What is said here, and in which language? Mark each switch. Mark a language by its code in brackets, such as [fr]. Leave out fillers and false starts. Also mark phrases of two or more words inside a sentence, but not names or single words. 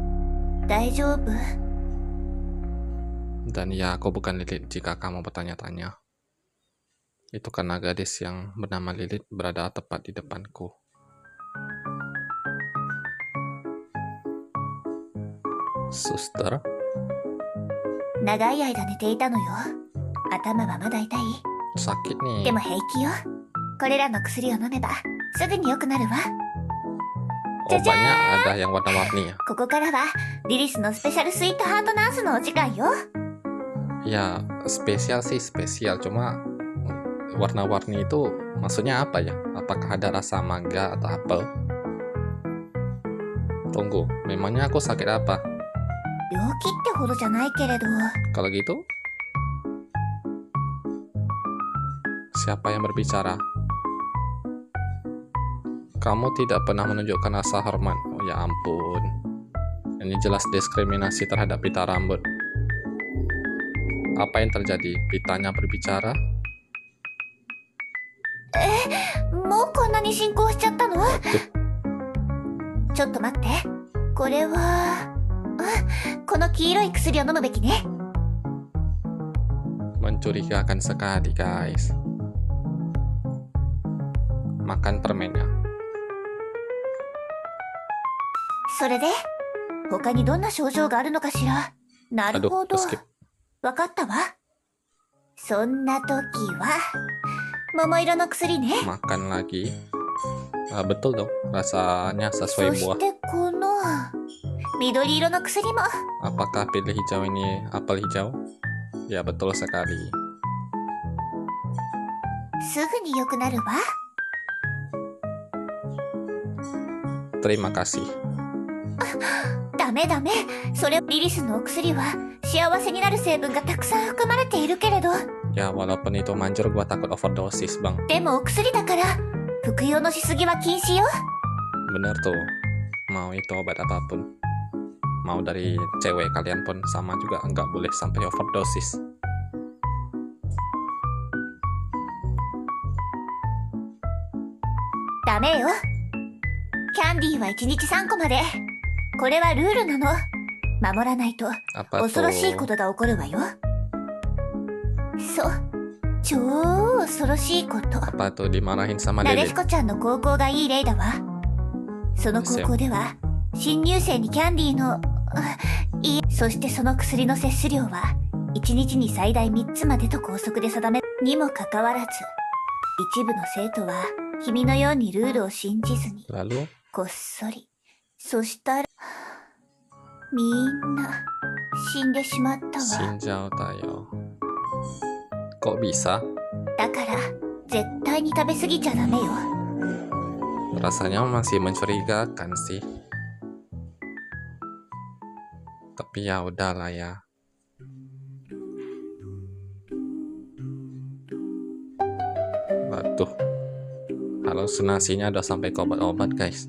[id] Dan ya, aku bukan Lilith jika kamu bertanya-tanya. Itu karena gadis yang bernama Lilith berada tepat di depanku. Suster? [ja] 長い間寝ていたのよ。頭はまだ痛い？ [id] Sakit nih. [ja] でも平気よ。これらの薬を飲めばすぐに良くなるわ。 [id] Obatnya ada yang warna-warni ya? [ja] ここからはリリスのスペシャルスイートハートナースのお時間よ。 [id] Ya, spesial sih spesial, cuma warna-warni itu maksudnya apa ya? Apakah ada rasa mangga atau apel? Tunggu, memangnya aku sakit apa? [ja] 病気ってほどじゃないけれど。 [id] Kalau gitu, siapa yang berbicara? Kamu tidak pernah menunjukkan rasa hormat. Oh ya ampun. Ini jelas diskriminasi terhadap pita rambut. Apa yang terjadi? Pitanya berbicara? [ja] もうこんなに進行しちゃったの？ちょっと待って。これはこの黄色い薬を飲むべきね。 [id] Mencurigakan sekali guys. Makan permennya. [ja] それで他にどんな症状があるのかしら。なる [id] Aduh, [ja] ほど。 [id] skip. [ja] わかったわ。そんな時は桃色の薬ね。 [id] Makan lagi. Betul dong, rasanya [ja] そ [id] sesuai [ja] し [id] buah. [ja] てこの緑色の薬も。 [id] Apakah pilih hijau ini apel hijau? Ya betul sekali. [ja] すぐに良くなるわ。 [id] Terima kasih. [ja] ダメダメ。それリリスのお薬は幸せになる成分がたくさん含まれているけれど。 [id] Ya walaupun itu manjur, gua takut overdosis bang. [ja] でもお薬だから服用のしすぎは禁止よ。 [id] Bener tuh. Mau itu obat apapun, mau dari cewek kalian pun sama juga, nggak boleh sampai overdosis. [ja] ダメよ。キャンディーは1日3個まで。これはルールなの。守らないと [id] Apa [ja] 恐ろしいこ [id] tuh? [ja] とが起こるわよ。そう、超恐ろしいこと。 [id] Apa tuh dimarahin sama [ja] なで [id] Lilith? [ja] ひこちゃんの高校がいい例だわ。その高校では新入生にキャンディーのそしてその薬の摂取量は1日に最大3つまでと校則で定めにもかかわらず、一部の生徒は君のようにルールを信じずに [id] Lalu [ja] こっそり、そしたらみんな死んでしまったわ。死んじゃったよ. [id] Kok bisa? [ja] だから絶対に食べ過ぎちゃダメよ。 [id] Rasanya masih mencurigakan sih. Tapi ya udahlah ya. Waduh. Halusinasinya udah sampai ke obat-obat guys.